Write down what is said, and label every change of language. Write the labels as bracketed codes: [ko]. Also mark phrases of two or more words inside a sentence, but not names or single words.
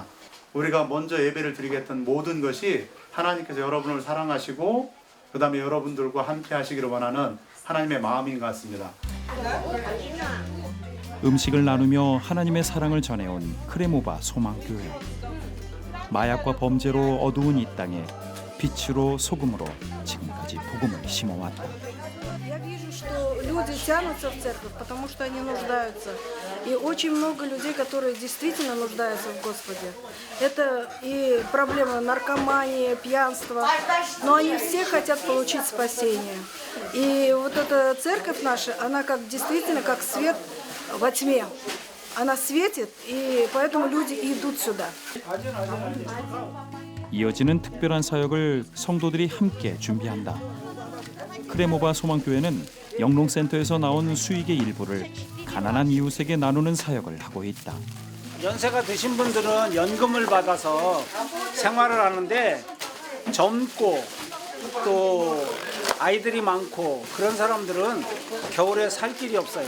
[ko] 우리가 먼저 예배를 드리겠던 모든 것이 하나님께서 여러분을 사랑하시고 그 다음에 여러분들과 함께 하시기를 원하는 하나님의 마음인 것 같습니다. 음식을 나누며 하나님의 사랑을 전해온 크레모바 소망교회. 마약과 범죄로 어두운 이 땅에 빛으로 소금으로 지금까지 복음을 심어왔다. [ru] Я вижу, что люди тянутся в церковь, потому что они нуждаются. И очень много людей, которые действительно нуждаются в Господе. Это и проблемы наркомании, пьянства, но они все хотят получить спасение. И вот эта церковь наша, она как действительно как свет во тьме. Она светит, и поэтому люди идут сюда. [ko] 이어지는 특별한 사역을 성도들이 함께 준비한다. 크레모바 소망교회는 영농센터에서 나온 수익의 일부를 가난한 이웃에게 나누는 사역을 하고 있다. 연세가 드신 분들은 연금을 받아서 생활을 하는데 젊고 또 아이들이 많고 그런 사람들은 겨울에 살 길이 없어요.